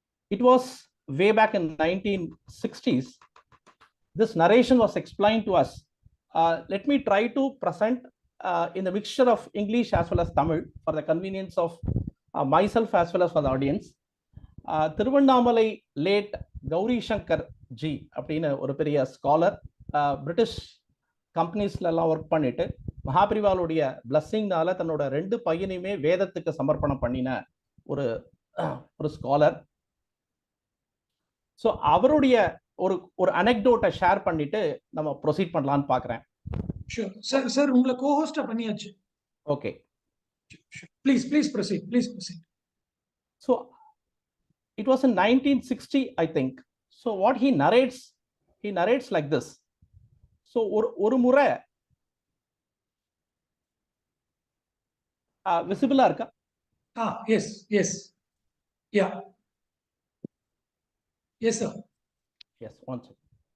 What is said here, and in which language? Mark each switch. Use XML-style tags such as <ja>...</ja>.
<en>It was way back in 1960s. This narration was explained to us. Let me try to present in the mixture of English as well as Tamil for the convenience of myself as well as for the audience.</en> <ta>Tiruvannamalai late Gowri Shankar G அப்படின்னு ஒரு பெரிய scholar, British கம்பெனிஸ்ல எல்லாம் work பண்ணிட்டு மகாபரிவாளுடைய பிளஸ்ஸிங்னால தன்னோட 2 பையனையுமே வேதத்துக்கு சமர்ப்பணம் பண்ணின ஒரு ஸ்காலர். ஸோ அவருடைய ஒரு அனெக்டோட்டை ஷேர் பண்ணிட்டு நம்ம ப்ரொசீட் பண்ணலான்னு பார்க்குறேன். சார் உங்களை கோஹோஸ்டா பண்ணியாச்சு. Okay, please proceed.</ta> <en>So it was in 1960, I think. So what he narrates like this.</en> <ta>So ஒரு முறை visible இருக்கா?</ta> <en>Yes. Yeah. Yes, sir. Yes, one second.</en>